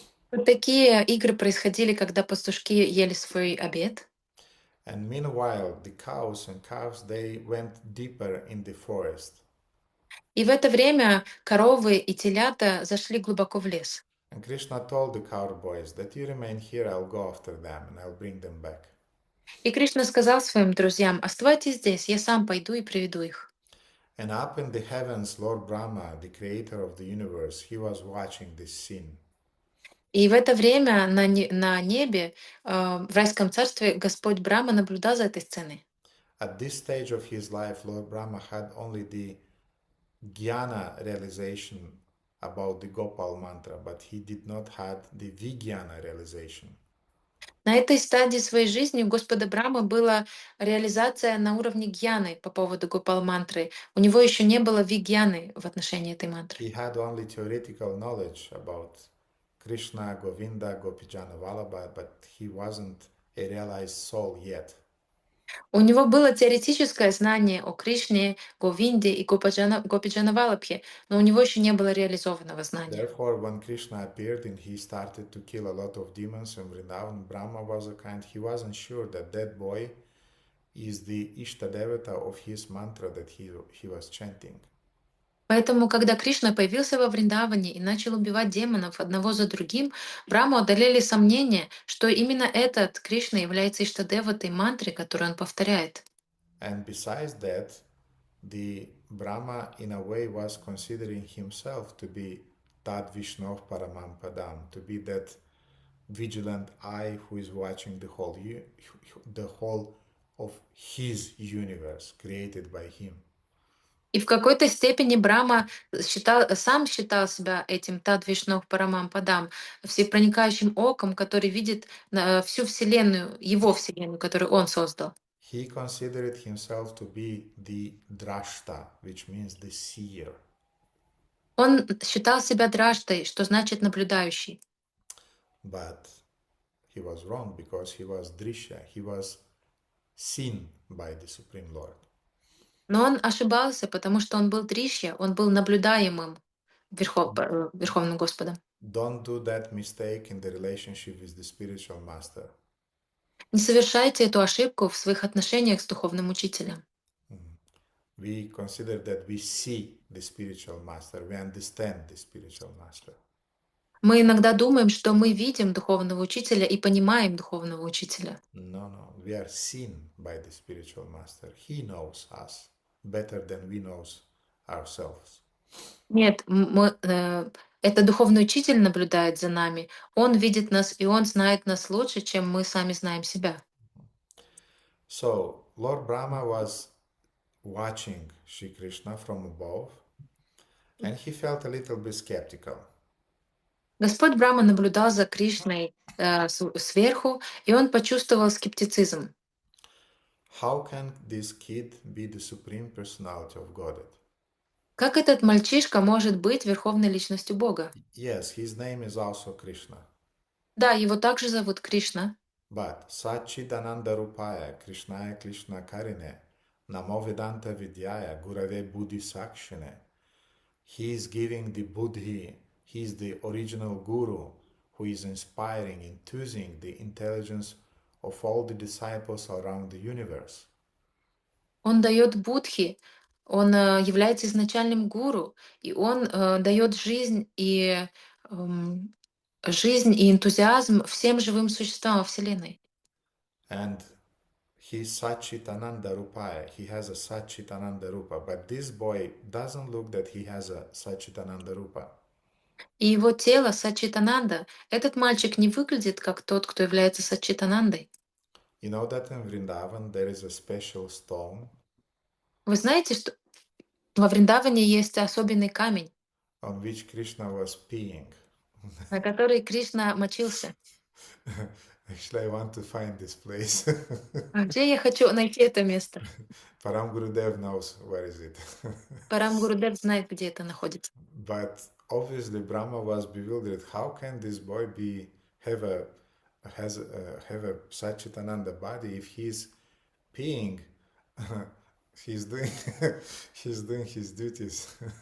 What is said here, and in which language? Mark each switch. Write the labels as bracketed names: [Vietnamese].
[Russian] Вот такие игры происходили, когда пастушки ели свой обед. [English] and meanwhile the cows and calves they went deeper in the forest. [Russian] И в это время коровы и телята зашли глубоко в лес. [English] And Krishna told the cowboys that you remain here, I'll go after them and I'll bring them back. [Russian] И Кришна сказал своим друзьям: оставайтесь здесь, я сам пойду и приведу их. [English] And up in the heavens, Lord Brahma, the creator of the universe, he was watching this scene. [Russian] И в это время на небе, в райском царстве, Господь Брахма наблюдал за этой сценой. [English] At this stage of his life, Lord Brahma had only the jnana realization about the Gopal Mantra, but he did not have the Vijnana realization. [Russian] На этой стадии своей жизни у Господа Брахмы была реализация на уровне гьяны по поводу Гопал мантры. У него еще не было вигьяны в отношении этой мантры. [English] He had only theoretical knowledge about Krishna, Govinda, Gopijana Vallabha, but he wasn't a realized soul yet. [Russian] У него было теоретическое знание о Кришне, Говинде и Гопиджана Валабхе, но у него еще не было реализованного знания. [English] Therefore, when Krishna appeared and he started to kill a lot of demons in Vrindavan, Brahma was a kind, he wasn't sure that that boy is the Ishtadevata of his mantra that he was chanting. [Russian] Поэтому, когда Кришна появился во Вриндаване и начал убивать демонов одного за другим, Браму одолели сомнения, что именно этот Кришна является Иштадеватой мантры, которую он повторяет. [English] And besides that, the Brahma in a way was considering himself to be Tad Vishnu Paramampadam, to be that vigilant eye who is watching the whole of his universe created by him. [Russian] И в какой-то степени Брахма сам считал себя этим Тадвишнох Парамам Падам, всепроникающим оком, который видит всю Вселенную, его Вселенную, которую он создал. [English] He considered himself to be the drashta, which means the seer. [Russian] Он считал себя Дражтой, что значит наблюдающий. [English] But he was wrong because he was drishya. He was seen by the Supreme Lord. [Russian] Но он ошибался, потому что он был Дришья, он был наблюдаемым Верховным Господом. [English] Don't do that mistake in the relationship with the spiritual master. [Russian] Не совершайте эту ошибку в своих отношениях с духовным учителем. [English] We consider that we see the spiritual master, we understand the spiritual master. [Russian] Мы иногда думаем, что мы видим духовного учителя и понимаем духовного учителя. [English] No, we are seen by the spiritual master. He knows us better than we know ourselves. [Russian] Нет, это духовный учитель наблюдает за нами. Он видит нас, и он знает нас лучше, чем мы сами знаем себя. [English] So, Lord Brahma was watching Shri Krishna from above, and he felt a little bit skeptical. [Russian] Господь Брахма наблюдал за Кришной сверху, и он почувствовал скептицизм. [English] How can this kid be the supreme personality of Godhead? [Russian] Как этот мальчишка может быть верховной личностью Бога? [English] Yes, his name is also Krishna. [Russian] Да, его также зовут Кришна. [Sanskrit] But Satchidananda Rupaya, Krishnaya Krishna Karine, Namo Vedanta Vidyaya, Gurave Buddhi Sakshine. [English] He is giving the Buddhi, he is the original Guru who is inspiring, enthusing the intelligence of all the disciples around the universe. [Russian] Он дает Будхи, он является изначальным гуру, и он дает жизнь и энтузиазм всем живым существам во Вселенной. [English] And he is Satchitananda Rupaya. He has a Satchitananda Rupa. But this boy doesn't look that he has a Satchitananda Rupa. [Russian] И его тело Сачитананда, этот мальчик не выглядит как тот, кто является Сачитанандой. [English] You know that in Vrindavan there is a special stone. [Russian] Вы знаете, что во Вриндаване есть особенный камень. [English] on which Krishna was peeing. [Russian] на которой Кришна мочился. [English] Actually, I want to find this place. [Russian] А где я хочу найти это место? [English] Param Gurudev knows where is it. [Russian] Парам Гурудев знает, где это находится. [English] But obviously, Brahma was bewildered. How can this boy be have a have a Satchitananda body if he's peeing? He's doing he's doing his duties.